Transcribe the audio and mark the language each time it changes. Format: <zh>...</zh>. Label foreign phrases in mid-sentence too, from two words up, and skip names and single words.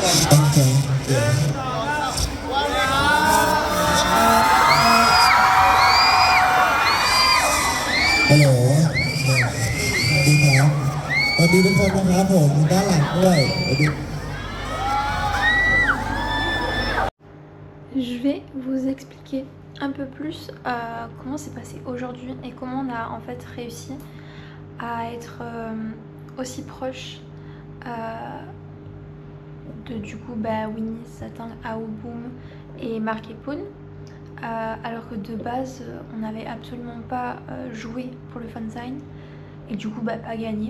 <th>ตั้งใจเดี๋ยวฮัลโหลสวัสดีครับสวัสดีทุกคนนะครับผมด้านหลังด้วยสวัสดี</th> <fr>Je vais vous expliquer un peu plus comment c'est passé aujourd'hui et comment on a en fait réussi à être aussi proche de du coup Winnie, Satin, Aoboom et Mark et Poon, alors que de base on n'avait absolument pas joué pour le fansign et du coup pas gagné.</fr>